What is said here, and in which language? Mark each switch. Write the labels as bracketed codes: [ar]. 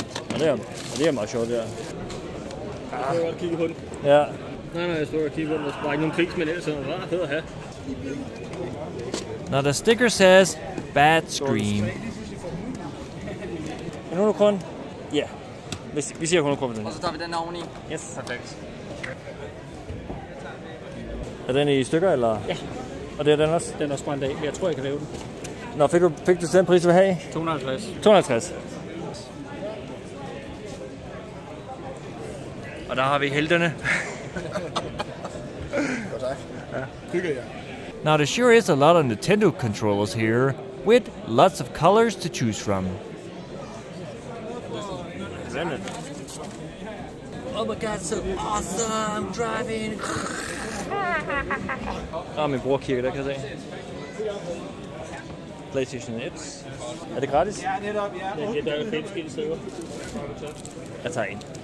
[da] Og det er meget sjovt, det der. Jeg kan godt kigge på den. Ja. Nej, jeg står og kigger på den. Der er ikke nogen pris, men ellers er det ret fedt at have. [en] Now the sticker says Bad Scream. [da] 100 kroner? Ja. Vi siger 100 kroner på den. Og så tager vi den her oveni. Yes. Perfekt. Er den i stykker, eller? Ja. Og det er den også? Den er også brændt af, men jeg tror, jeg kan lave den. Nå, fik du den pris, du vil have? 250. 250. Og der har vi helterne. [en] Now there sure is a lot of Nintendo controllers here, with lots of colors to choose from. Oh my god, so awesome driving! [da] Min bror kigger der, kan jeg se. PlayStation 1. Er det gratis? Ja, netop, ja. Der er 5 skilte stykker. Jeg tager en.